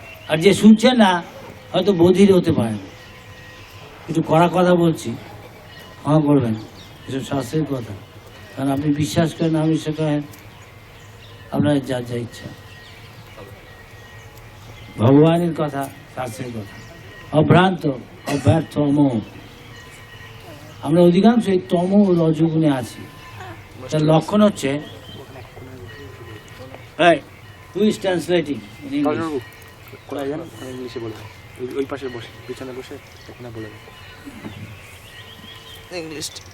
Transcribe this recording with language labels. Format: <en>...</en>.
<bn>আর যে শুনছেন না হয়তো বধির হতে পারেন। একটু কড়া কথা বলছি, ক্ষমা করবেন, এসব শাস্ত্রের কথা। কারণ আপনি বিশ্বাস করেন না বিশ্বাস করেন, আপনার যা যা ইচ্ছা। ভগবানের কথা, শাস্ত্রের কথা, অভ্রান্ত অব্যর্থ অমোহ। আমরা অধিকাংশ এই তম ও রজগুণে আছি। তার লক্ষণ হচ্ছে</bn> <en>who is translating in English?</en> <bn>কোথায় যান? ইংলিশে বলবেন। ওই পাশে বসে, পিছনে বসে ওখানে বলে দেন ইংলিশ।</bn>